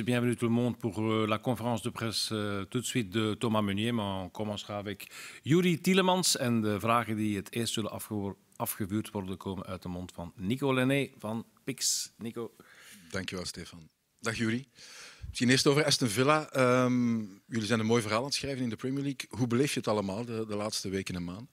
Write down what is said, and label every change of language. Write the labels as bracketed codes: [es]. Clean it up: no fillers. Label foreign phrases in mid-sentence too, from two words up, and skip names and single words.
[fr] Bienvenue tout le monde pour la conférence de presse tout de suite de Thomas Meunier. [nl] Maar [fr] on commencera avec Youri Tielemans [nl] en de vragen die het eerst zullen afgevuurd worden komen uit de mond van Nico Lenné van Pix. Nico. Dankjewel, Stefan. Dag Youri. Misschien eerst over Aston Villa. Jullie zijn een mooi verhaal aan het schrijven in de Premier League. Hoe beleef je het allemaal de laatste weken en maanden?